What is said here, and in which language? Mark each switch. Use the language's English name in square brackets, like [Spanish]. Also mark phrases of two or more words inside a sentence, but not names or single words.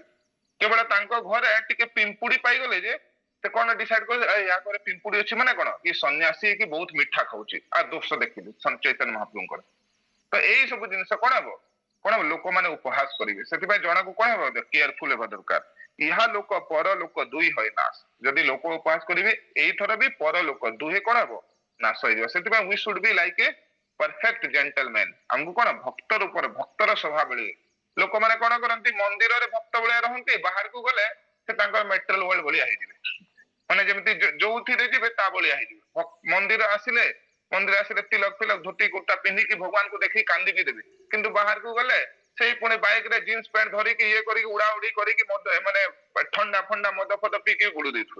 [Odia] କେବଳ ତାଙ୍କ ଘରେ ଟିକେ ପିମ୍ପୁଡି ପାଇଗଲେ ଯେ ସେ କଣ ଡିସାଇଡ କଲେ, ୟା ଘରେ ପିମ୍ପୁଡି ଅଛି ମାନେ କଣ ଇଏ ସନ୍ନ୍ୟାସୀ ହେଇକି ବହୁତ ମିଠା ଖାଉଛି, ଆଉ ଦୋଷ ଦେଖିଲି ଚୈତନ୍ୟ ମହାପ୍ରଭୁଙ୍କର। ତ ଏଇ ସବୁ ଜିନିଷ କଣ ହବ? କଣ ହବ? ଲୋକମାନେ ଉପହାସ କରିବେ। ସେଥିପାଇଁ ଜଣକୁ କଣ ହବ? କେୟାରଫୁଲ ହେବା ଦରକାର। [Bangla] ইহ লোক পর লোক দুই হয় নাশ। [Odia] ଯଦି ଲୋକ ଉପହାସ କରିବେ ଏଇଥର ବି ପର ଲୋକ ଦୁହେଁ କଣ ହବ? ନାଶ ହେଇଯିବ। ସେଥିପାଇଁ [English] we should be like a perfect gentleman. [Odia] ଆମକୁ କଣ ଭକ୍ତ ରୂପରେ ଭକ୍ତର ସ୍ୱଭାବ ଲୋକମାନେ କଣ କରନ୍ତି? ମନ୍ଦିରରେ ଭକ୍ତ ଭଳିଆ ରହନ୍ତି, ବାହାରକୁ ଗଲେ ସେ ତାଙ୍କର [English] material world [Odia] ଭଳିଆ ହେଇଯିବେ। ମାନେ ଯେମିତି ଯୋଉଥିରେ ଯିବେ ତା ଭଳିଆ ହେଇଯିବେ। ମନ୍ଦିର ଆସିଲେ ତିଲକ ଫିଲକ ଧୋତି କୁର୍ତ୍ତା ପିନ୍ଧିକି ଭଗବାନଙ୍କୁ ଦେଖିକି କାନ୍ଦି ବି ଦେବେ, କିନ୍ତୁ ବାହାରକୁ ଗଲେ ସେଇ ପୁଣି ବାଇକ ରେ [English] jeans pant [Odia] ଧରିକି ଇଏ କରିକି ଉଡାଉଡି କରିକି ମାନେ ଥଣ୍ଡା ଫଣ୍ଡା ମଦ ଫଦ ପିଇକି ବୁଡୁ ଦେଇଥିବେ।